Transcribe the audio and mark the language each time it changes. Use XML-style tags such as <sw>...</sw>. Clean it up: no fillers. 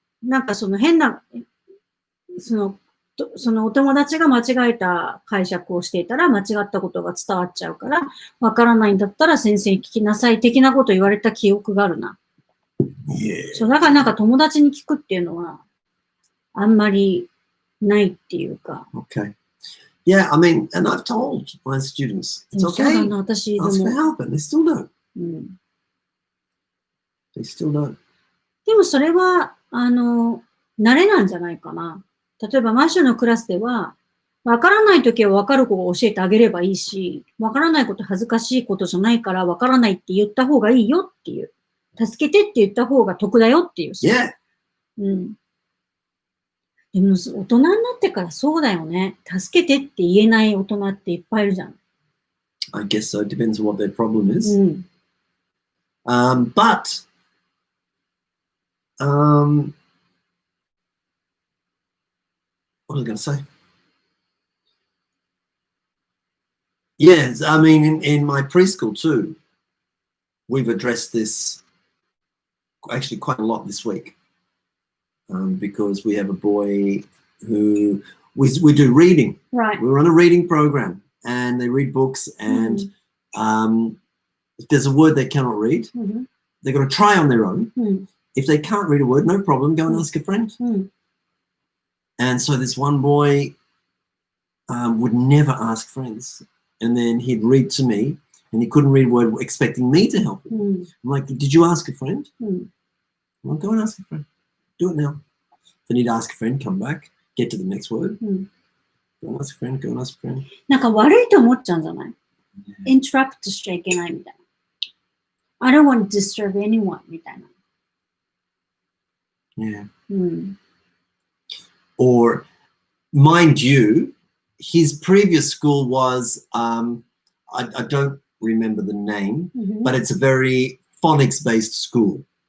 <ja>なんか変な、お友達が間違えた解釈をしていたら間違ったことが伝わっちゃうから、わからないんだったら先生に聞きなさい的なことを言われた記憶があるな。そう、だからなんか友達に聞くっていうのはあんまりないっていうか。</ja> <en>Okay. Yeah, I mean, and I've told my students, it's okay. Ask for help, and they still don't. They still don't.</en> <ja>でもそれは、慣れなんじゃないかな。例えば、マッシュのクラスでは、わからないときはわかる子が教えてあげればいいし、わからないこと恥ずかしいことじゃないから、わからないって言った方がいいよっていう。助けてって言った方が得だよっていう。</ja> <en>Yeah.</en> <ja>でも、大人になってからそうだよね。助けてって言えない大人っていっぱいいるじゃん。</ja> <en>I guess so. It depends on what their problem is. But, what was I going to say? Yes, I mean, in my preschool too, we've addressed this actually quite a lot this week. Because we have a boy who we do reading. Right. We run a reading program, and they read books. And if there's a word they cannot read, they're going to try on their own. if they can't read a word, no problem, go and ask a friend. And so this one boy would never ask friends. And then he'd read to me and he couldn't read a word, expecting me to help him. I'm like, did you ask a friend? Well, go and ask a friend. Do it now. Then he'd ask a friend, come back, get to the next word. Go and ask a friend, go and ask a friend.</en> <ja>なんか悪いと思っちゃうんじゃない？interrupt しちゃいけないみたいな。</ja> <en>I don't want to disturb anyone</en> <ja>みたいな。</ja> <en>Yeah. Or, mind you, his previous school was, I don't remember the name, but it's a very phonics-based school.</en>